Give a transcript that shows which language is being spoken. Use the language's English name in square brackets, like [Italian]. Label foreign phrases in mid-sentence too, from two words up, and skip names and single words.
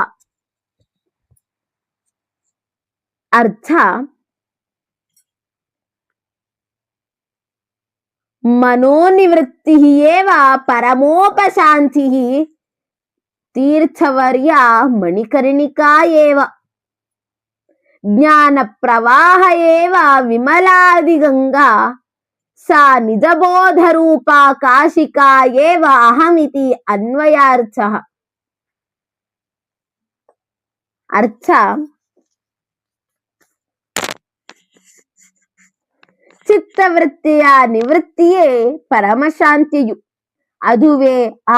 [Sanskrit] ಅರ್ಥ: ಮನೋನಿವೃತ್ತಿ ಏವ ಪರಮೋಪಶಾಂತಿ ತೀರ್ಥವರ್ಯ ಮಣಿಕರ್ಣಿಕಾ ಏವ ಜ್ಞಾನ ಪ್ರವಾಹ ಏವ ವಿಮಲಾದಿ ಗಂಗಾ ಸಾ ನಿಜಬೋಧ ರೂಪ ಕಾಶಿಕಾ ಏವ ಅಹಮಿತಿ ಅನ್ವಯಾರ್ಥಃ. [Kannada] ಅರ್ಥ: ಚಿತ್ತವೃತ್ತಿಯ ನಿವೃತ್ತಿಯೇ ಪರಮಶಾಂತಿಯು, ಅದುವೇ ಆ